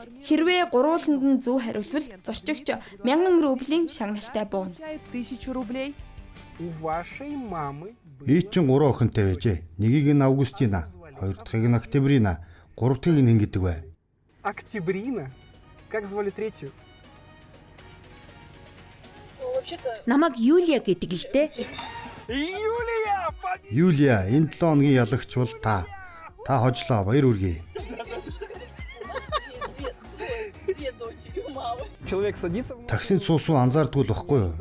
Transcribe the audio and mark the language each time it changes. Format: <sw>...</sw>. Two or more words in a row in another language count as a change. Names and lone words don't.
<mn>Хэрвээ гурвууланд нь зөв хариулвал зорчигч 1000 рублийн шагналтай бууна. Ий чин 3 охинтой байжээ. Нэгийг нь Августина, хоёр дахьыг нь Октябрина, гурав дахьыг нь хэн гэдэг вэ? Октябрина?</mn> <ru>Как звали третью?</ru> <mn>Намайг Юлия гэдэг л дээ. Юлия, энэ 7 хоногийн ялагч бол та. Та хожлоо, баяр үргэе. Таксинд суусан анзаардгүй л баггүй юу?</mn>